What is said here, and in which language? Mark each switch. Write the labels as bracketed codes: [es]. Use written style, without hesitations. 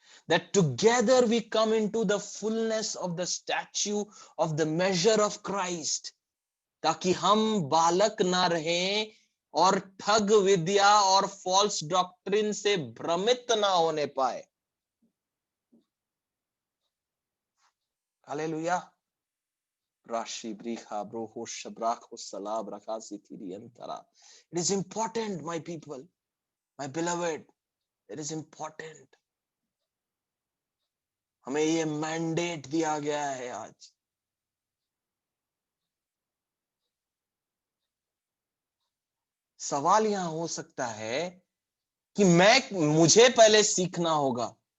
[en] That together we come into the fullness of the stature of the measure of Christ, [hi] ताकि हम बालक ना रहें और ठग विद्या और फॉल्स डॉक्ट्रिन से भ्रमित ना होने पाए। हालेलुया। राशि ब्रीखा ब्रोहो शब्राखो सलाब रखासी थिरियंतरा। [en] It is important, my people, my beloved, it is important. [hi] हमें ये मैंडेट दिया गया है आज। सवाल यहां हो सकता है कि मुझे पहले सीखना होगा।